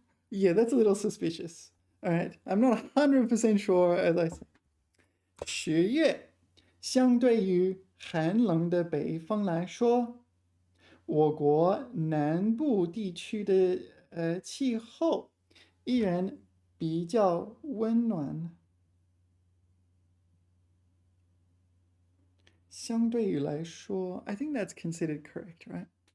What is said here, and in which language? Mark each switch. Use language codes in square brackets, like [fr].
[en] Yeah, that's a little suspicious. All right, I'm not 100% sure as I say. [zh] 10月，相对于寒冷的北方来说，我国南部地区的气候依然比较温暖。相对于来说 [en] I think that's considered correct, right?